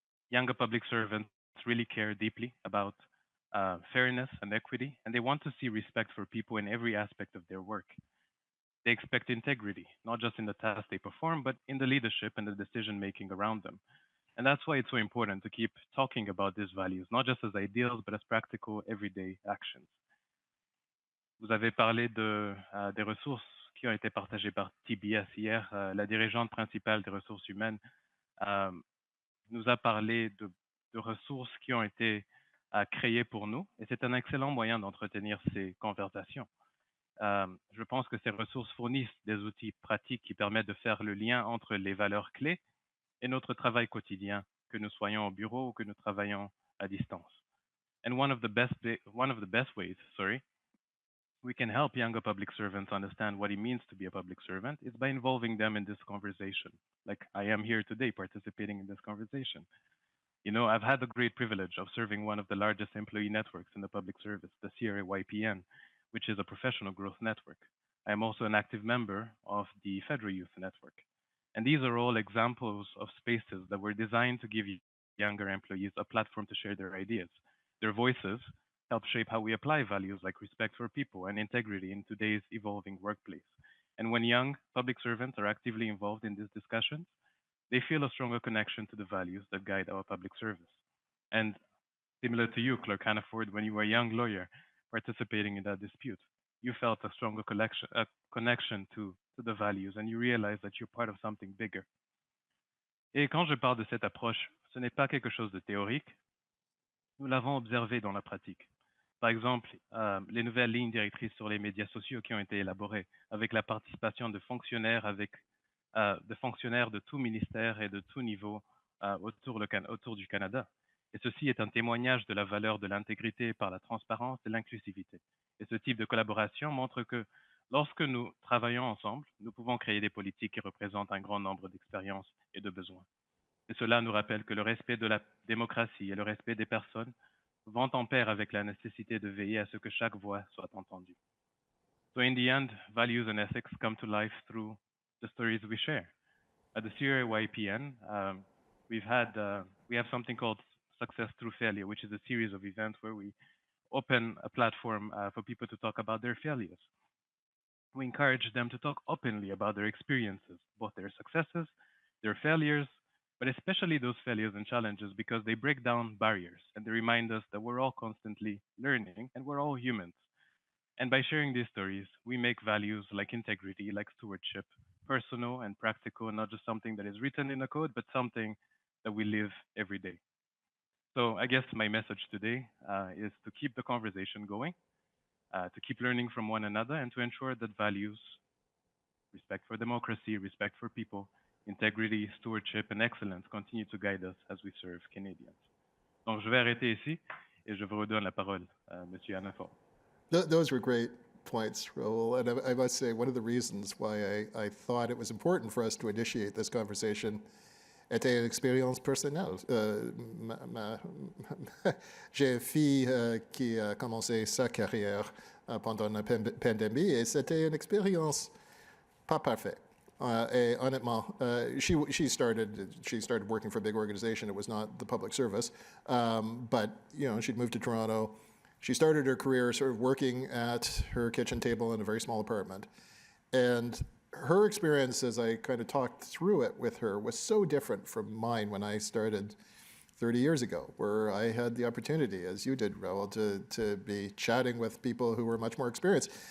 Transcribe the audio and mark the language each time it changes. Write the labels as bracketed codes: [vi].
[en] Younger public servants really care deeply about fairness and equity, and they want to see respect for people in every aspect of their work. They expect integrity, not just in the tasks they perform, but in the leadership and the decision making around them. And that's why it's so important to keep talking about these values, not just as ideals, but as practical, everyday actions. [fr] Vous avez parlé des ressources qui ont été partagées par TBS hier. La dirigeante principale des ressources humaines euh, nous a parlé de ressources qui ont été créées pour nous, et c'est un excellent moyen d'entretenir ces conversations. Je pense que ces ressources fournissent des outils pratiques qui permettent de faire le lien entre les valeurs clés et notre travail quotidien, que nous soyons au bureau ou que nous travaillons à distance. [en] And one of the best ways, we can help younger public servants understand what it means to be a public servant is by involving them in this conversation, like I am here today participating in this conversation. You know, I've had the great privilege of serving one of the largest employee networks in the public service, the CRA-YPN, which is a professional growth network. I am also an active member of the Federal Youth Network. And these are all examples of spaces that were designed to give younger employees a platform to share their ideas. Their voices help shape how we apply values like respect for people and integrity in today's evolving workplace. And when young public servants are actively involved in these discussions, they feel a stronger connection to the values that guide our public service. And similar to you, Clerk Hannaford, when you were a young lawyer participating in that dispute, you felt a stronger connection to the values and you realized that you're part of something bigger. [fr] Et quand je parle de cette approche, ce n'est pas quelque chose de théorique, nous l'avons observé dans la pratique. Par exemple, les nouvelles lignes directrices sur les médias sociaux qui ont été élaborées avec la participation de fonctionnaires de tout ministère et de tout niveau autour du Canada. Et ceci est un témoignage de la valeur de l'intégrité par la transparence et l'inclusivité. Et ce type de collaboration montre que lorsque nous travaillons ensemble, nous pouvons créer des politiques qui représentent un grand nombre d'expériences et de besoins. Et cela nous rappelle que le respect de la démocratie et le respect des personnes vont en pair avec la nécessité de veiller à ce que chaque voix soit entendue. [en] So in the end, values and ethics come to life through the stories we share. At the CRA-YPN, we have something called Success Through Failure, which is a series of events where we open a platform for people to talk about their failures. We encourage them to talk openly about their experiences, both their successes, their failures, but especially those failures and challenges because they break down barriers and they remind us that we're all constantly learning and we're all humans. And by sharing these stories, we make values like integrity, like stewardship, personal and practical, not just something that is written in a code, but something that we live every day. So I guess my message today is to keep the conversation going, to keep learning from one another, and to ensure that values, respect for democracy, respect for people, integrity, stewardship, and excellence continue to guide us as we serve Canadians. [fr] Donc, je vais arrêter ici et je vous redonne la parole, Monsieur Hannaford. [en] Those were great points, Raoul. And I must say, one of the reasons why I thought it was important for us to initiate this conversation était une expérience personnelle. [fr] J'ai une fille qui a commencé sa carrière pendant la pandémie et c'était une expérience pas parfaite. [en] And honnêtement, she started working for a big organization. It was not the public service, but you know, she'd moved to Toronto. She started her career sort of working at her kitchen table in a very small apartment. And her experience, as I kind of talked through it with her, was so different from mine when I started 30 years ago, where I had the opportunity, as you did, Raoul, to be chatting with people who were much more experienced.